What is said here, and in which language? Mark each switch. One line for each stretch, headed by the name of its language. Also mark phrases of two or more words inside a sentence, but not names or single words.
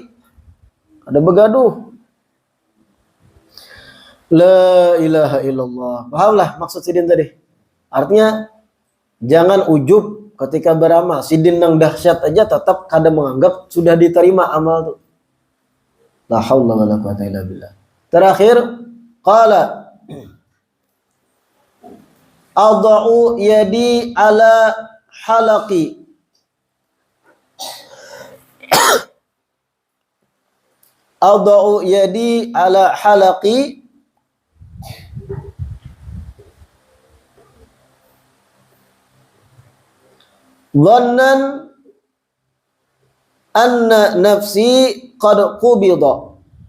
Banjar: Ada begaduh.
Arabic: لا إله إلا الله.
Banjar: Pahamlah maksud sidin tadi. Artinya jangan ujub ketika beramal. Sidin yang dahsyat aja tetap kada menganggap sudah diterima amal itu.
Arabic: لا حول ولا قوة إلا بالله. Terakhir قال أضع يدي على حلقي. أضع يدي على حلقي ظنا أن نفسي قد قبضت.